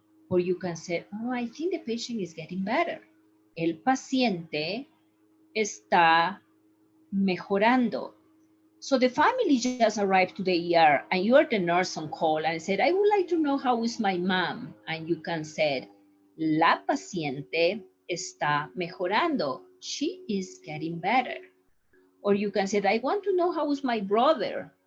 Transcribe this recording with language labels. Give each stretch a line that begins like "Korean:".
English: Or you can say, oh, I think the patient is getting better.
Spanish: El paciente está mejorando.
English: So the family just arrived to the ER and you are the nurse on call and said, I would like to know how is my mom. And you can say,
Spanish: la paciente está mejorando.
English: She is getting better. Or you can say, I want to know how is my brother.